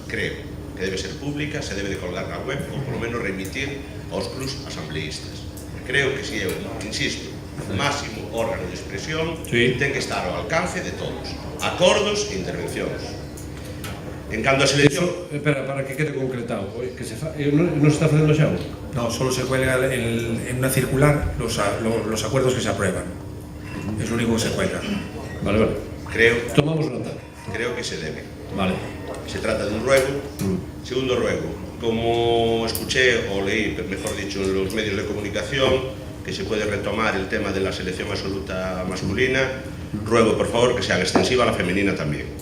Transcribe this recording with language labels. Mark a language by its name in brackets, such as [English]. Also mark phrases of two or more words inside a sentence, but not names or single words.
[Galician] Creo que debe ser pública, se debe de colgar na web ou polo menos remitir aos clubs asambleístas. Creo que si é insisto, máximo órgano de expresión, ten que estar ao alcance de todos, acordos e intervencións. En canto a selección... Espera, para que quede concretado, que non se está facendo xa? [Spanish] No, solo se cuelga en una circular los acuerdos que se aprueban. Es lo único que se cuelga. Vale. Tomamos nota. Creo que se debe. Vale. Se trata de un ruego. Segundo ruego, como escuché o leí, mejor dicho, en los medios de comunicación, que se puede retomar el tema de la selección absoluta masculina, ruego por favor que se haga extensiva a la femenina también.